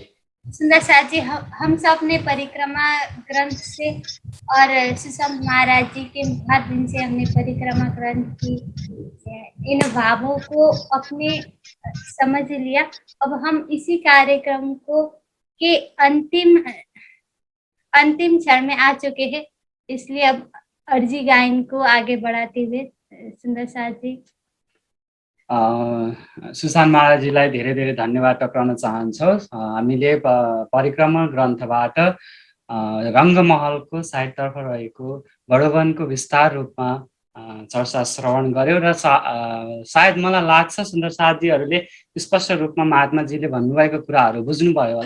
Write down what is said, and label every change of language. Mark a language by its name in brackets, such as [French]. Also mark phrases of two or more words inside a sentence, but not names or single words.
[Hindi] सुंदर साथ जी, हम सब ने परिक्रमा ग्रंथ से और सुसंत महाराज जी के माध्यम से हमने परिक्रमा ग्रंथ की इन भावों को अपने समझ लिया। अब हम इसी कार्यक्रम को के अंतिम क्षण में आ चुके हैं, इसलिए अब अर्जी गायन को आगे बढ़ाते हुए सुंदर साथ जी [Nepali] सुशान्त महाराजजीलाई धेरै धेरै धन्यवाद टक्राउन चाहन्छौँ। हामीले परिक्रमा ग्रन्थबाट रङ्गमहलको साइडतर्फ रहेको बडोवनको विस्तार रूपमा चर्चा श्रवण गर्यो र सायद मलाई लाग्छ सुन्दर साथीहरूले स्पष्ट रूपमा महात्माजीले भन्नुभएको कुराहरू बुझ्नुभयो होला।